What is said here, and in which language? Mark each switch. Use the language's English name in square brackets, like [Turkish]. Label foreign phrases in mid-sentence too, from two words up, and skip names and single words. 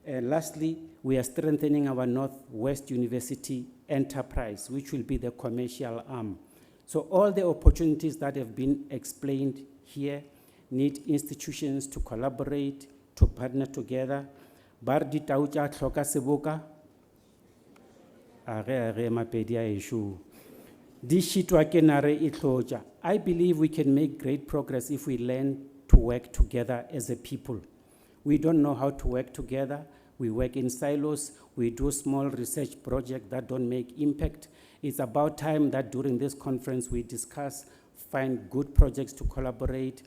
[English] Lastly, we are strengthening our Northwest University enterprise, which will be the commercial arm. So all the opportunities that have been explained here need institutions to collaborate, to partner together. [Northern Sotho] Bar di tau tša hloka seboka, a ge Mapedi a ešo. Di šitwa ke nare e hlotša. [English] I believe we can make great progress if we learn to work together as a people. We don't know how to work together. We work in silos. We do small research projects that don't make impact. It's about time that during this conference we discuss, find good projects to collaborate.